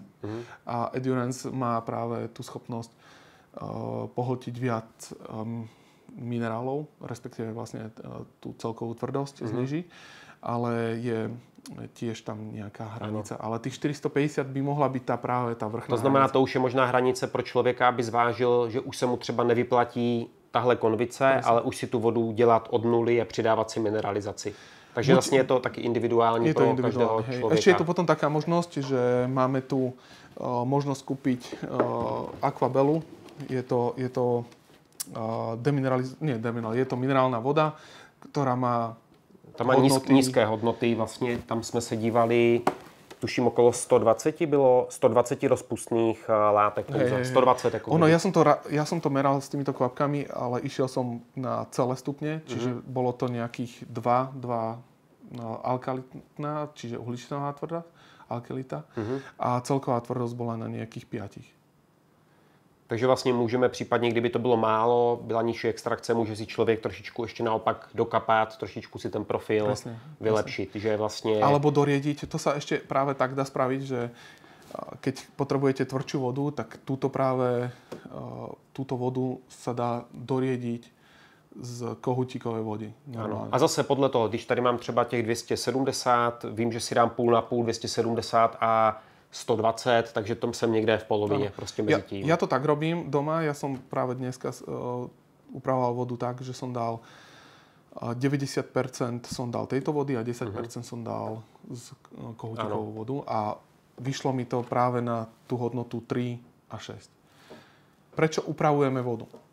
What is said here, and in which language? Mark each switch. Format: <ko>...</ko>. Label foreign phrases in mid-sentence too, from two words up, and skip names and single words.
<sk>A Endurance má práve tú schopnosť pohltiť viac minerálov, respektíve vlastne tú celkovú tvrdosť znižiť, ale je tiež tam nejaká hranica. Ale tých 450 by mohla byť práve tá vrchná. To znamená, hranica.</sk> <cs>to už je možná hranice pro člověka, aby zvážil, že už se mu třeba nevyplatí tahle konvice, ale už si tu vodu dělat od nuly a přidávat si mineralizaci. Takže vlastně je to taky individuální pro každého člověka.</cs> <sk>Ešte je tu potom taká možnosť, že máme tu možnosť kúpiť Aquabelu. Je to minerálna voda, ktorá má</sk> <cs>tam má nízké hodnoty, vlastně tam jsme se dívali, tuším okolo 120 bylo, 120 rozpustných látek. 120 jako.</cs> <sk>Ono, ja som to meral s týmito kvapkami, ale išiel som na celé stupne, čiže bolo to nejakých 2 alkalitná, čiže uhličitá tvrdá, alkalita, a celková tvrdosť bola na nejakých 5.</sk> <cs>Takže vlastně můžeme případně, kdyby to bylo málo, byla nižší extrakce, může si člověk trošičku ještě naopak dokapat, trošičku si ten profil vylepšit. Že vlastně...</cs> <sk>Alebo doriediť. To sa ešte práve tak dá spraviť, že keď potrebujete tvrdšiu vodu, tak túto vodu sa dá doriediť z kohutíkové vody.</sk> <cs>Ano. A zase podle toho, když tady mám třeba těch 270, vím, že si dám půl na půl 270 a 120, takže tom jsem někde v polovině, prostě mezi tím.</cs> <sk>Ja to tak robím doma, ja som práve dneska upravoval vodu tak, že som dal 90% som dal tejto vody a 10% som dal z kohutíkovú vodu a vyšlo mi to práve na tú hodnotu 3 a 6. Prečo upravujeme vodu?</sk>